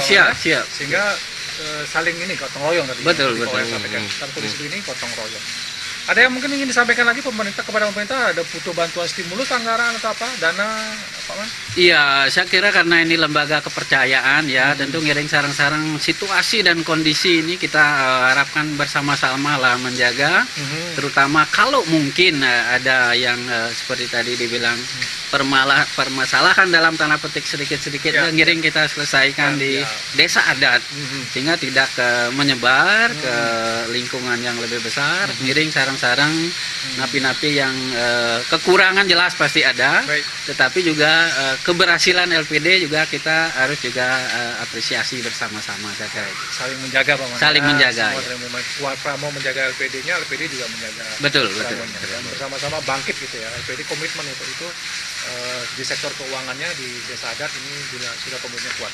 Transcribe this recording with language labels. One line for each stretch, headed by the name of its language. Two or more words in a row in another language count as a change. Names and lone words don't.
Indonesian: Siap. Sehingga saling ini gotong royong tadi. Betul. Dalam kondisi begini gotong royong. Ada yang mungkin ingin disampaikan lagi kepada pemerintah, ada butuh bantuan stimulus anggaran atau apa, dana apa man? Iya, saya kira karena ini lembaga kepercayaan ya, tentu ngiring sarang-sarang situasi dan kondisi ini kita harapkan bersama-sama lah menjaga, terutama kalau mungkin ada yang seperti tadi dibilang permasalahan dalam tanda petik sedikit-sedikit ngiring kita selesaikan di desa adat, sehingga tidak menyebar ke lingkungan yang lebih besar, ngiring sarang sarang-sarang, napi-napi yang kekurangan jelas pasti ada, Baik. tetapi juga keberhasilan LPD juga kita harus juga apresiasi bersama-sama saya kira. Saling menjaga Pak Man. Saling menjaga, Semua ya. saling Pramo menjaga LPD-nya, LPD juga menjaga Betul, betul. Pramonya. Dan bersama-sama bangkit gitu ya. LPD komitmen untuk itu di sektor keuangannya di Desa Adat ini juga sudah komitmen kuat.